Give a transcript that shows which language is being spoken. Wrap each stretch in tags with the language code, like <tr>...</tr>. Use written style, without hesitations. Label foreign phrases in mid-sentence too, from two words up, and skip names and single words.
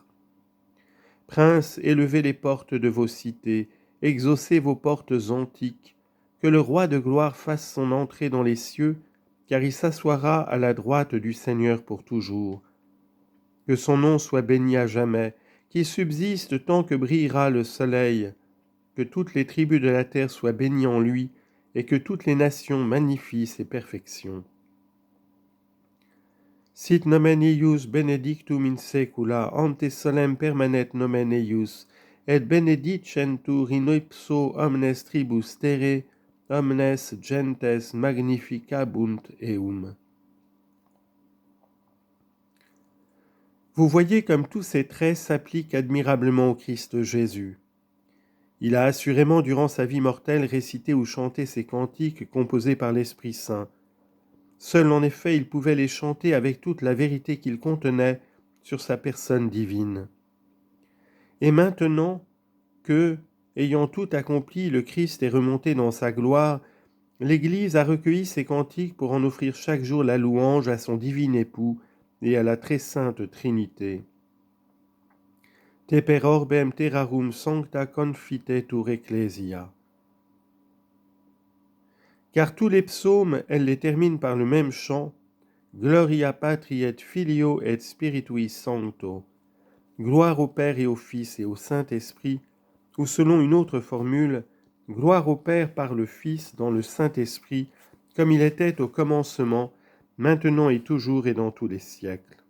<fr>Princes, élevez les portes de vos cités, exaucez vos portes antiques, que le roi de gloire fasse son entrée dans les cieux, car il s'assoira à la droite du Seigneur pour toujours. Que son nom soit béni à jamais, qu'il subsiste tant que brillera le soleil, que toutes les tribus de la terre soient bénies en lui, et que toutes les nations magnifient ses perfections.</fr> <la>Sit nomen eius benedictum in saecula, ante solem permanet nomen eius, et benedicentur in ipso omnes tribus terrae, omnes gentes magnificabunt eum.</la> <fr>Vous voyez comme tous ces traits s'appliquent admirablement au Christ Jésus. Il a assurément durant sa vie mortelle récité ou chanté ces cantiques composés par l'Esprit Saint. Seul en effet il pouvait les chanter avec toute la vérité qu'ils contenaient sur sa personne divine. Et maintenant que, ayant tout accompli, le Christ est remonté dans sa gloire, l'Église a recueilli ces cantiques pour en offrir chaque jour la louange à son divin époux et à la très sainte Trinité.</fr> <la>Te per orbem terrarum sancta confitetur ecclesia.</la> <fr>Car tous les psaumes, elle les termine par le même chant,</fr> <la>Gloria Patri et Filio et Spiritui Sancto,</la> <fr>gloire au Père et au Fils et au Saint-Esprit, ou selon une autre formule, gloire au Père par le Fils dans le Saint-Esprit, comme il était au commencement, maintenant et toujours et dans tous les siècles.</fr>